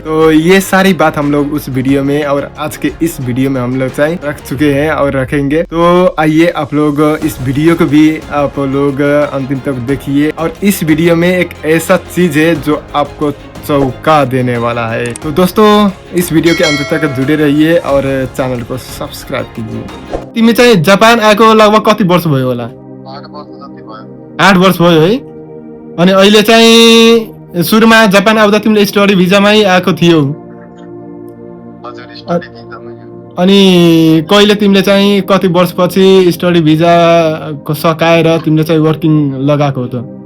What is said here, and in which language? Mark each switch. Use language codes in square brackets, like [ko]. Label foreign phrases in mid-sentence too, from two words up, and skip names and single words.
[hi] तो ये सारी बात हम लोग उस वीडियो में और आज के इस वीडियो में हम लोग चाहिए रख चुके हैं और रखेंगे। तो आइए आप लोग इस वीडियो को भी आप लोग अंतिम तक देखिए, और इस वीडियो में एक ऐसा चीज है जो आपको चौंका देने वाला है। तो दोस्तों इस वीडियो के अंत तक जुड़े रहिए और चैनल को सब्सक्राइब कीजिए। [ne] तिमी चाहिँ जापान आएको लगभग कति वर्ष भयो होला? 8 वर्ष जति भयो। 8 वर्ष भयो है। अनि अहिले चाहिँ सुरुमा जापान आउँदा तिमीले स्टडी भिजामै आएको थियौ, हजुर, स्टडी भिजामै। अनि कहिले तिमीले चाहिँ कति वर्षपछि स्टडी भिजाको सकाएर तिमीले चाहिँ वर्किङ लगाएको हो त?